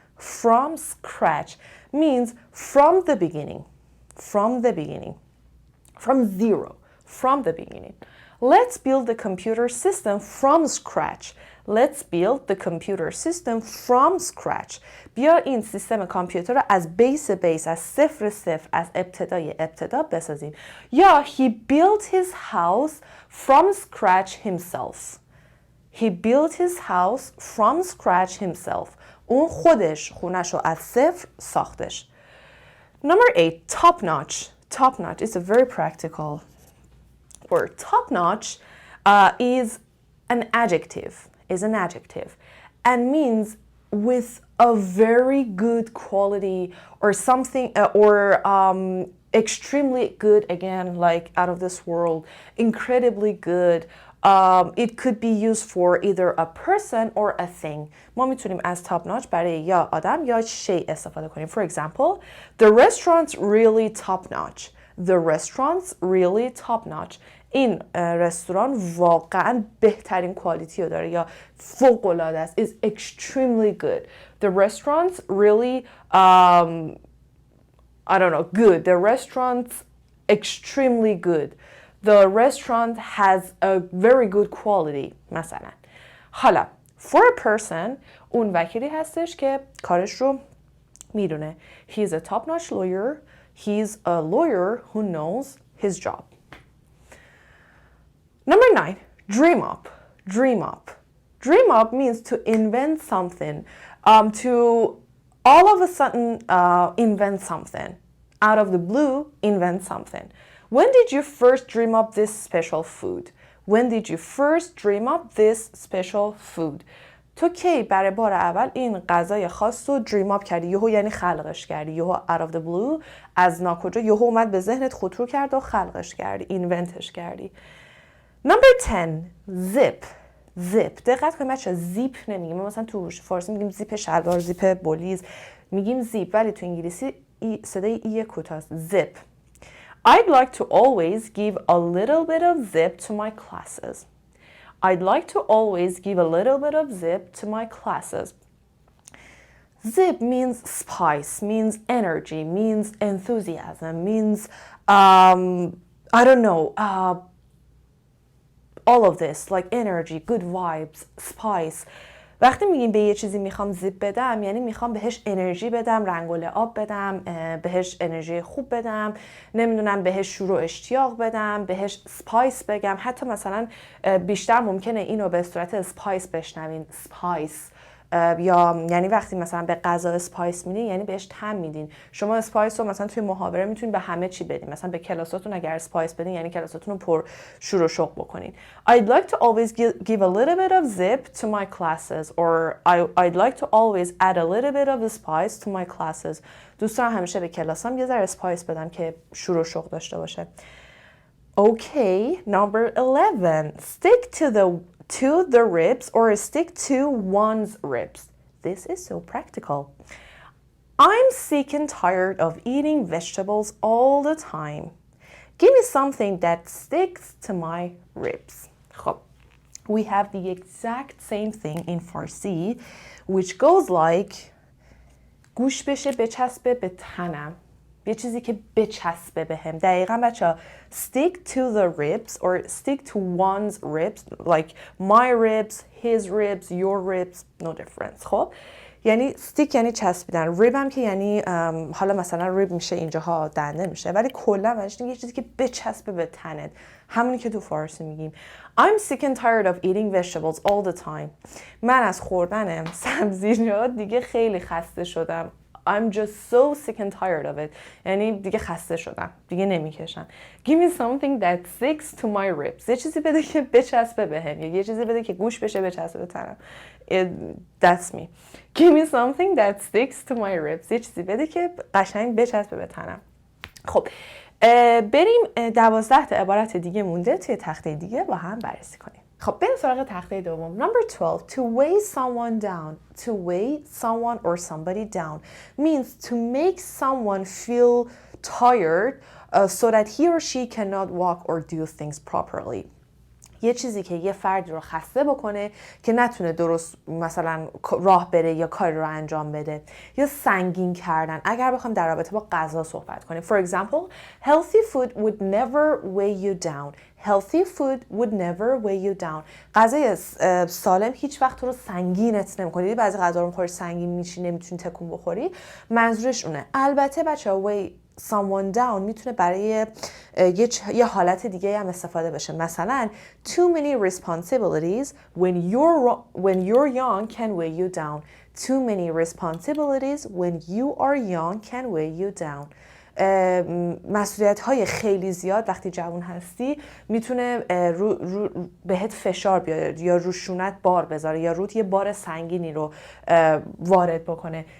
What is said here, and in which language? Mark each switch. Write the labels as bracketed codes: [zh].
[en] From scratch means from the beginning. From the beginning. From zero. From the beginning. Let's build the computer system from scratch. Let's build the computer system from scratch. [fa] بیا این سیستم کامپیوتر رو از بیس از صفر از ابتدای ابتدا بسازیم. یا [en] he built his house from scratch himself. He built his house from scratch himself. [fa] اون خودش خونش رو از صفر ساختش. [en] Number 8, top notch. Top notch is a very practical word. Top notch is an adjective. Is an adjective and means with a very good quality or something or extremely good, again, like out of this world, incredibly good. It could be used for either a person or a thing. [fa] ما میتونیم از top notch برای یا آدم یا شی استفاده کنیم. [en] For example, the restaurant's really top notch. The restaurant's really top notch. [fa] این رستوران واقعا بهترین کوالیتی رو داره یا فوق العاده است. [en] Is extremely good. The restaurant's really I don't know, good. The restaurant's extremely good. The restaurant has a very good quality [fa] مثلا. حالا [en] for a person [fa] اون وکیلی هستش که کارش رو میدونه. [en] He's a top-notch lawyer. He's a lawyer who knows his job. Number 9, dream up. Dream up. Dream up means to invent something, to all of a sudden invent something. Out of the blue, invent something. When did you first dream up this special food? When did you first dream up this special food? [fa] تو کی برای بار اول این غذای خاص رو دریم اپ کردی؟ یهو یعنی خلقش کردی. یهو [en] out of the blue [fa] از ناکجا یهو اومد به ذهنت خطور کرد و خلقش کردی، اینونتش کردی. [en] Number 10, zip. Zip. [fa] دقت کنید بچه‌ها زیپ نمیگیم. ما مثلا تو فارسی میگیم زیپ شلوار، زیپ بولیز، میگیم زیپ، ولی تو انگلیسی صدای ای کوتاست. [en] Zip. I'd like to always give a little bit of zip to my classes. I'd like to always give a little bit of zip to my classes. Zip means spice, means energy, means enthusiasm, means I don't know, all of this, like energy, good vibes, spice. [fa] وقتی میگیم به یه چیزی میخوام زیپ بدم یعنی میخوام بهش انرژی بدم، رنگ و لعاب بدم، بهش انرژی خوب بدم، نمیدونم بهش شور و اشتیاق بدم، بهش سپایس بگم. حتی مثلا بیشتر ممکنه اینو به صورت اسپایس بشنوین، سپایس، یا یعنی وقتی مثلا به غذا اسپایس میدین یعنی بهش طعم میدین. شما اسپایس رو مثلا توی محاوره میتونید به همه چی بدین. مثلا به کلاساتون اگر اسپایس بدین یعنی کلاساتون رو پر شور و شوق بکنین. [en] I'd like to always give a little bit of zip to my classes or I'd like to always add a little bit of spice to my classes. [fa] دوست دارم همیشه به کلاسام یه ذره اسپایس بدم که شور و شوق داشته باشه. [en] Okay, number 11. Stick to the ribs or stick to one's ribs. This is so practical. I'm sick and tired of eating vegetables all the time. Give me something that sticks to my ribs. [fa] خب. [en] We have the exact same thing in Farsi, which goes like [fa] گوش بشه بچسبه به تنم. یه چیزی که بچسبه بهم. دقیقاً بچه‌ها [en] stick to the ribs or stick to one's ribs, like my ribs, his ribs, your ribs, no difference. [fa] خب یعنی stick یعنی چسبیدن، rib هم که یعنی حالا مثلا rib میشه اینجاها دنده میشه، ولی کلا معنیش یه چیزی که بچسبه به تنت، همونی که تو فارسی میگیم. [en] I'm sick and tired of eating vegetables all the time. [fa] من از خوردن سبزیجات دیگه خیلی خسته شدم. [en] I'm just so sick and tired of it. [fa] یعنی دیگه خسته شدم، دیگه نمیکشم. [en] Give me something that sticks to my ribs. [fa] یه چیزی بده که بچسبه بهم، یا یه چیزی بده که گوش بشه بچسبه به تنم. [en] That's me. Give me something that sticks to my ribs. [fa] یه چیزی بده که قشنگ بچسبه به تنم. خب بریم 12 تا عبارت دیگه مونده توی تخته دیگه با هم بررسی کنیم. خب بریم سراغ تخته دوم. [en] Number 12. To weigh someone down. To weigh someone or somebody down means to make someone feel tired so that he or she cannot walk or do things properly. [fa] یه چیزی که یه فردی رو خسته بکنه که نتونه درست مثلا راه بره یا کاری رو انجام بده، یا سنگین کردن. اگر بخوام در رابطه با غذا صحبت کنیم، [en] for example, healthy food would never weigh you down. Healthy food would never weigh you down. [fa] غذای سالم هیچ وقت تو رو سنگینت نمی‌کنه. بعضی غذا رو می‌خوری سنگین میشی، نمیتونی تکون بخوری. منظورش اونه. البته بچه‌ها weigh someone down میتونه برای یه حالت دیگه هم استفاده بشه. مثلا [en] too many responsibilities when you're young can weigh you down. Too many responsibilities when you are young can weigh you down. [fa] مسئولیت های خیلی زیاد وقتی جوان هستی میتونه بهت فشار بیاره یا روشونت بار بذاره یا روت یه بار سنگینی رو وارد بکنه.